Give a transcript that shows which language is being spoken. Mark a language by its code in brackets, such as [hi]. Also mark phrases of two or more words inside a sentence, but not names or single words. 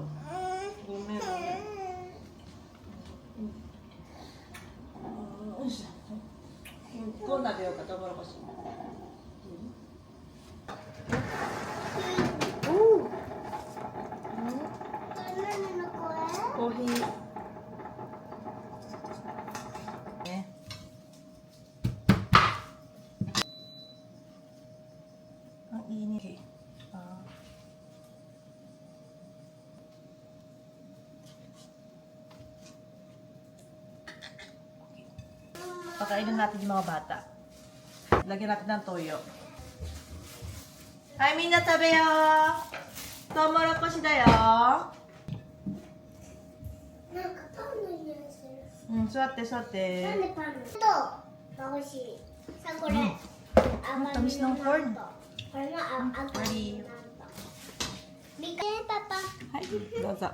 [ja] ごめんごめん。よいしょ。こう食べようかトウモロコシ。 [tl] コーヒー。Ang init eh. Pakainin natin yung mga bata. Lagyan natin ng toyo. [ja] Hi, Mina, tabe yo! トウモロコシだよ! なんかパンの匂いする。座って座って。なんでパンのとが欲しい。さあこれ。タミスのコーン。これの赤いなんと。みかんパパ。はい、どうぞ。